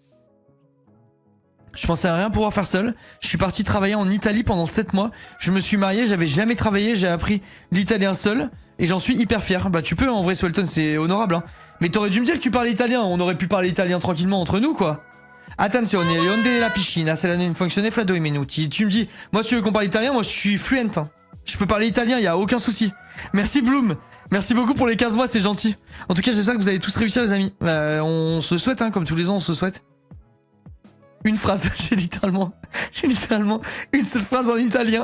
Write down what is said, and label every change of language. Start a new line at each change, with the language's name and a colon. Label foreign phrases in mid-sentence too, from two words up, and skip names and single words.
French: Je pensais à rien pouvoir faire seul. Je suis parti travailler en Italie pendant 7 mois. Je me suis marié, j'avais jamais travaillé, j'ai appris l'italien seul. Et j'en suis hyper fier. Bah tu peux en vrai, Swelton, c'est honorable, hein. Mais t'aurais dû me dire que tu parlais italien, on aurait pu parler italien tranquillement entre nous, quoi.
Italian: Attenzione, le onde della piscina, se la non funzione fra 2 minuti.
French: Tu me dis, moi si tu veux qu'on parle italien, moi je suis fluent, hein. Je peux parler italien, y a aucun souci. Merci Bloom, merci beaucoup pour les 15 mois, c'est gentil. En tout cas, j'espère que vous allez tous réussir, les amis. On se souhaite, hein, comme tous les ans, on se souhaite. Une phrase, j'ai littéralement une seule phrase en italien.